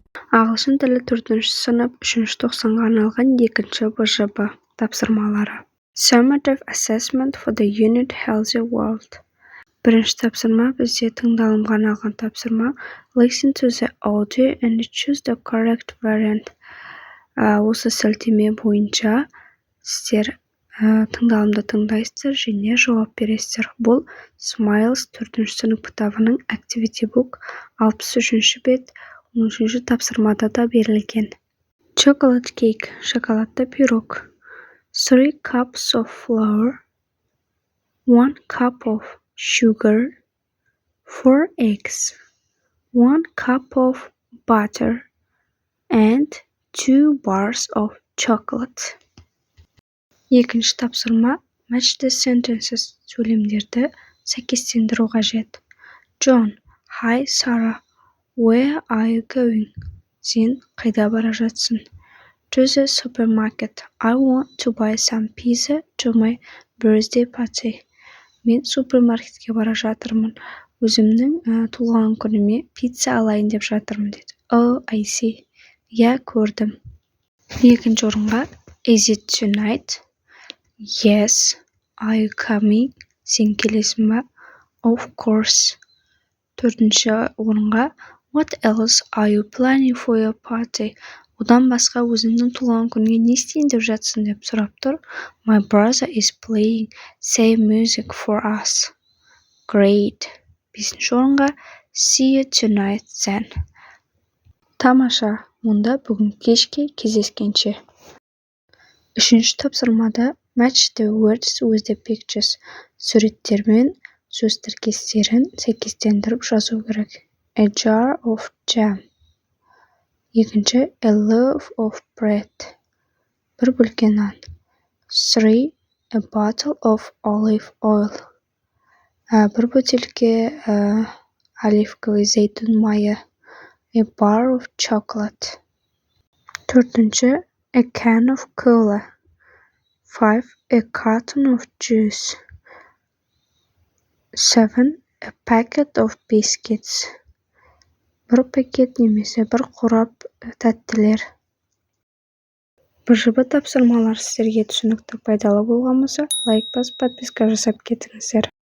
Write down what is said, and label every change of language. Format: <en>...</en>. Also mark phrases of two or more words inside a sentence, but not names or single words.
<kk>Ағылшын тілі 4-ші сынып 3-ші тоқсанға арналған 2-ші БЖБ тапсырмалары.</kk> <en>Summative Assessment for the Unit Healthy World.</en> <kk>Бірінші тапсырма бізде тыңдалымға арналған тапсырма.</kk> <en>Listen to the audio and choose the correct variant.</en> <kk>Осы сілтеме бойынша сіздер тыңдалымды тыңдайсыздар және жауап бересіздер. Бұл Smiles 4-ші сынып кітабының</kk> <en>Activity Book</en> <kk>63-ші бет 13-ші тапсырмада да берілген.</kk> <en>Chocolate cake,</en> <kk>шоколадты пирог.</kk> <en>3 cups of flour, 1 cup of sugar, 4 eggs, 1 cup of butter, and 2 bars of chocolate.</en> <kk>Екінші тапсырма</kk> <en>match the sentences,</en> <kk>сөйлемдерді сәйкестендіру қажет.</kk> <en>John, hi Sarah, where are you going?</en> <kk>Сен қайда бара жатсың?</kk> <en>To the supermarket. I want to buy some pizza to my birthday party.</en> <kk>Мен супермаркетке бара жатырмын. Өзімнің туылған күніме пицца алайын деп жатырмын деді.</kk> <en>Oh, I see.</en> <kk>Я көрдім. Екінші орынға</kk> <en>Is it tonight? Yes. Are you coming?</en> <kk>Сен келесің ба?</kk> <en>Of course.</en> <kk>Төртінші орынға</kk> <en>What else are you planning for your party?</en> <kk>Одан басқа өзіңнің туылған күнге не істейін деп жатсың деп сұрап тұр.</kk> <en>My brother is playing same music for us. Great.</en> <kk>Бесінші орынға</kk> <en>See you tonight then.</en> <kk>Тамаша. Онда бүгін кешке кездескенше.</kk> <en>Үшінші тапсырмада Match the words with the pictures.</en> <kk>Суреттермен сөз тіркестерін сәйкестендіріп жазу керек.</kk> <en>A jar of jam. Екінші A loaf of bread.</en> <kk>Бір бөлке нан. 3.</kk> <en>A bottle of olive oil.</en> <kk>Бір бөтелке оливковый зәйтүн майы.</kk> <en>A bar of chocolate. Төртінші A can of cola. 5. A carton of juice. 7. A packet of biscuits.</en> <kk>Бір пакет немесе бір қорап тәттілер. БЖБ тапсырмалар сіздерге түсінікті пайдалы болған болса, лайк басып, подписка жасап кетіңіздер.</kk>